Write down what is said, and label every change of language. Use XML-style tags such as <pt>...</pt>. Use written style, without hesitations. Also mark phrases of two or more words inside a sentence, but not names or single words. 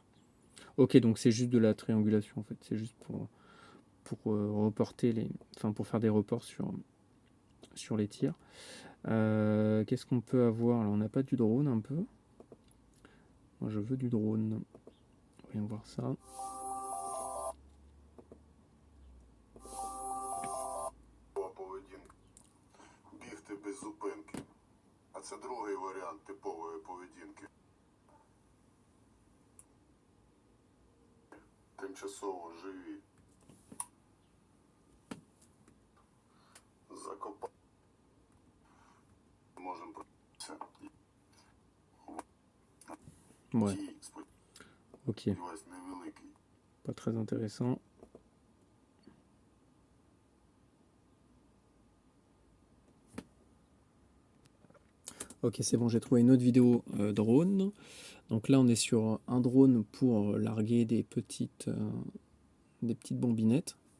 <fr>Ok, donc c'est juste de la triangulation en fait. C'est juste pour reporter enfin pour faire des reports sur les tirs. Qu'est-ce qu'on peut avoir là? On n'a pas du drone un peu. Moi je veux du drone. Voyons voir ça.</fr> <uk>Бігти без зупинки. А це другий варіант типової поведінки. Тимчасово живі. Закопати. Можемо пройти.</uk> <fr>Ouais,</fr> <uk>Ті,</uk> <fr>ok,</fr> <uk>сподіваюсь, невеликий.</uk> <fr>pas très intéressant. Ok, c'est bon, j'ai trouvé une autre vidéo drone. Donc là, on est sur un drone pour larguer des petites bombinettes.</fr>